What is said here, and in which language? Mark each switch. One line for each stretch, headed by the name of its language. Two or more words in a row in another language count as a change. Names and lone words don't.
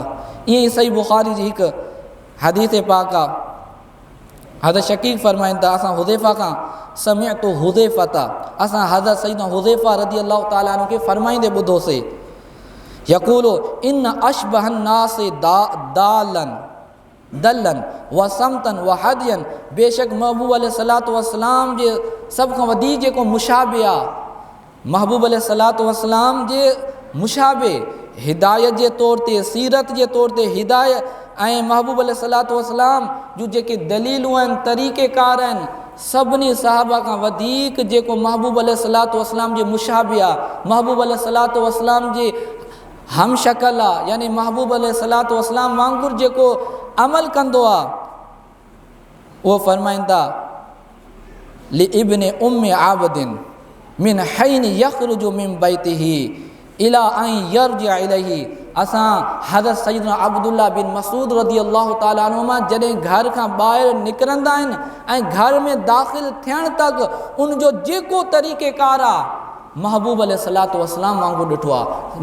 Sindhi: ईअं ई सही बुख़ारी जी हिकु हदीस पाक आहे। हज़रत शकीक फरमाइनि था असां हुज़ैफ़ा खां समिअतु हुज़ैफ़ा असां हज़रत सैयदना हुज़ैफ़ा
Arabic: رضي الله تعالى عنه
Sindhi: खे फरमाईंदे ॿुधोसीं
Arabic: يقول إن أشبه الناس دالا دلا و سمتا و هديا
Sindhi: बेशक महबूब
Arabic: عليه الصلاة والسلام
Sindhi: जे सभ खां वधीक जेको मुशाबे आहे महबूब
Arabic: عليه الصلاة والسلام
Sindhi: जे मुशाबे हिदायत जे तौर ते सीरत जे तौर ते हिदायत ऐं महबूब
Arabic: عليه الصلاة والسلام
Sindhi: जूं जेके दलीलूं आहिनि तरीक़ेकार आहिनि सभिनी सहाबा खां वधीक जेको महबूब
Arabic: عليه الصلاة والسلام
Sindhi: जे मुशाबे आहे महबूब
Arabic: عليه الصلاة والسلام
Sindhi: जे हम शक्ल आहे यानी महबूब
Arabic: عليه الصلاة والسلام
Sindhi: वांगुरु जेको अमल कंदो आहे उहो फरमाइनि था
Arabic: لابن أم عبد من حين يخرج من بيته إلى أن يرجع إليه.
Sindhi: असां हज़रत सैयदना अब्दुल्लाह बिन मसूद
Arabic: رضي الله تعالى عنهما
Sindhi: जॾहिं घर खां ॿाहिरि निकिरंदा आहिनि ऐं घर में दाख़िल थियण तक उनजो जेको तरीक़ेकार आहे महबूब अलैहिस्सलातु वस्सलाम वांगुरु ॾिठो आहे।